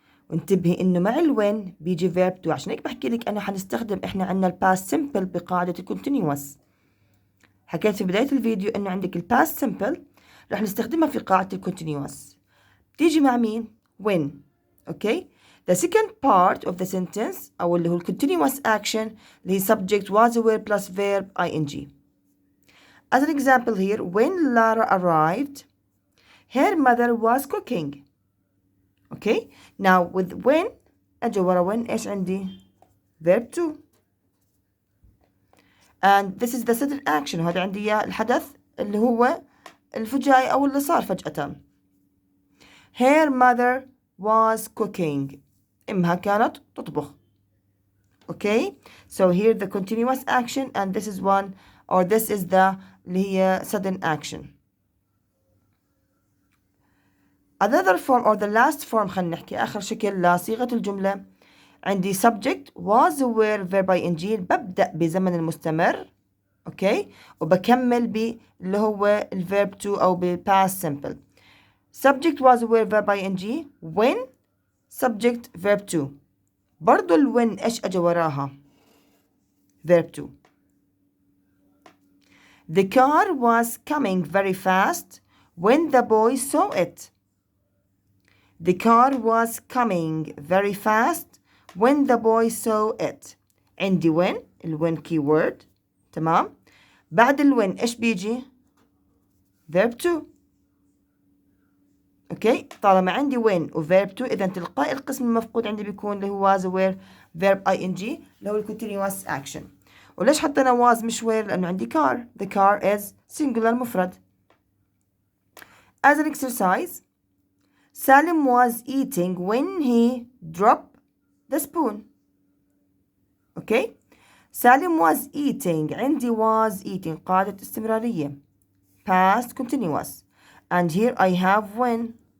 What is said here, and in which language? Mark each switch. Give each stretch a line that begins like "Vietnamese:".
Arabic: وانتبهي انه مع الوين بيجي verb to. عشان هيك بحكي لك انا حنستخدم احنا عندنا الباست simple بقاعدة الكونتينيوس. حكيت في بداية الفيديو انه عندك الباست simple رح نستخدمها في قاعدة الكونتينيوس. بتيجي مع مين؟ when.
English: okay. the second part of the sentence
Arabic: أو اللي هو
English: continuous action
Arabic: اللي هي
English: subject was were plus verb ing. as an example here when Lara arrived her mother was cooking. okay. now with when
Arabic: أجي ورا
English: when
Arabic: إيش عندي؟
English: verb to. and this is the sudden action.
Arabic: وهذا عندي إياه الحدث اللي هو الفجائي أو اللي صار فجأة.
English: her mother was cooking.
Arabic: إمها كانت تطبخ.
English: okay. so here the continuous action and this is one or this is the
Arabic: اللي هي
English: sudden action. another form or the last form
Arabic: خلينا نحكي آخر شكل لصيغة الجملة عندي
English: subject was were verb ing
Arabic: ببدأ بزمن المستمر.
English: okay.
Arabic: وبكمل باللي هو الverb to أو بالpast simple.
English: subject was were verb ing when subject verb to.
Arabic: برضو when إيش أجي وراها؟ verb to.
English: the car was coming very fast when the boy saw it. the car was coming very fast when the boy saw it.
Arabic: عندي when when keyword. تمام. بعد when إيش بيجي؟ verb to.
English: Okay.
Arabic: طالما عندي when و verb to اذا تلقائي القسم المفقود عندي بيكون اللي هو was were verb ing اللي هو continuous action. وليش حطينا was مش were؟ لانه عندي car.
English: the car is singular
Arabic: مفرد.
English: as an exercise Salim was eating when he dropped the spoon. okay. Salim was eating.
Arabic: عندي
English: was eating
Arabic: قاعدة استمرارية
English: past continuous and here I have when.